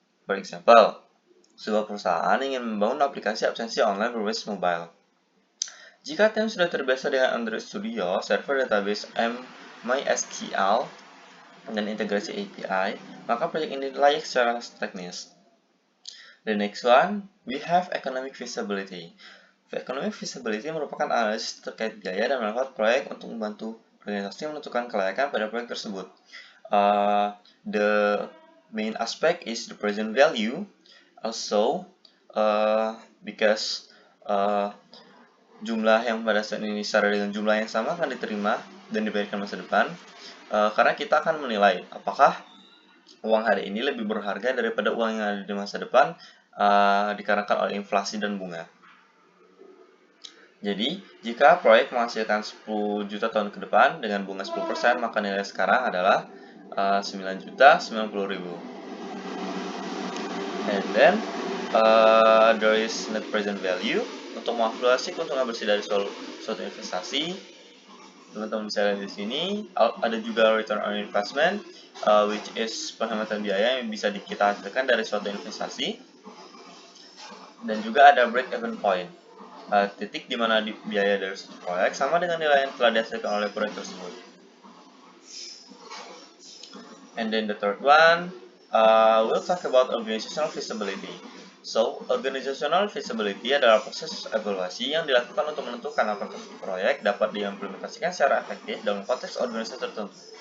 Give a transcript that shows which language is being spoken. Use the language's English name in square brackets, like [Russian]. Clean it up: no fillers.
[Indonesian] For example, sebuah perusahaan ingin membangun aplikasi absensi online berbasis mobile. Jika tim sudah terbiasa dengan Android Studio, server database MySQL, dan integrasi API, maka proyek ini layak secara teknis. The next one, we have economic feasibility. Economic feasibility merupakan analisis terkait biaya dan manfaat proyek untuk membantu organisasi menentukan kelayakan pada proyek tersebut. [English] The main aspect is the present value. [Indonesian] Also, because jumlah yang pada saat ini setara dengan jumlah yang sama akan diterima dan dibayarkan masa depan. Karena kita akan menilai apakah uang hari ini lebih berharga daripada uang yang ada di masa depan dikarenakan oleh inflasi dan bunga. Jadi, jika proyek menghasilkan 10 juta tahun ke depan dengan bunga 10%, maka nilai sekarang adalah 9.090.000. [English] And then, there is net present value. [Indonesian] Untuk mengevaluasi keuntungan bersih dari suatu investasi, teman-teman bisa lihat di sini. Ada juga return on investment, which is penghematan biaya yang bisa kita hasilkan dari suatu investasi. Dan juga ada break-even point. Titik di mana biaya dari suatu proyek sama dengan nilai yang telah dihasilkan oleh proyek tersebut. [English] And then the third one, we'll talk about organizational feasibility. [Indonesian] So, organizational feasibility adalah proses evaluasi yang dilakukan untuk menentukan apakah proyek dapat diimplementasikan secara efektif dalam konteks organisasi tertentu.